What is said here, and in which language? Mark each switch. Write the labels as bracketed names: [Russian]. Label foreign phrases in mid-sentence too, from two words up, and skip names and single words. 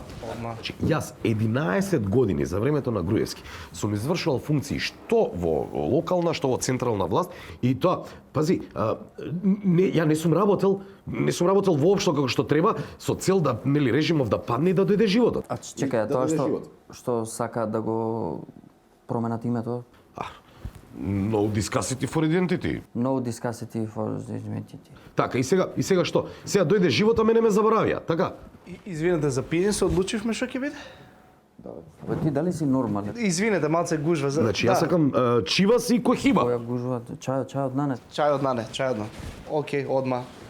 [Macedonian] Значи, јас 11 години за времето на Груевски сум извршувал функции што во локална, што во централна власт и тоа, пази, ја не сум работел воопшто како што треба со цел да нели режимов да падне и да дојде животот. А чекај, тоа што сака да го променат името? [English] No discussity for identity. No discussity for identity. [Macedonian] Така, и сега што? Сега дојде живот, а мене ме заборавија, така? Извинете, за пиење се одлучивме што ќе биде? Бе, ти дали си нормален? Извинете, малце гужва. Значи, јас сакам чивас и кохиба. Која гужва, чај од нане. Чај од нане. Океј, одма.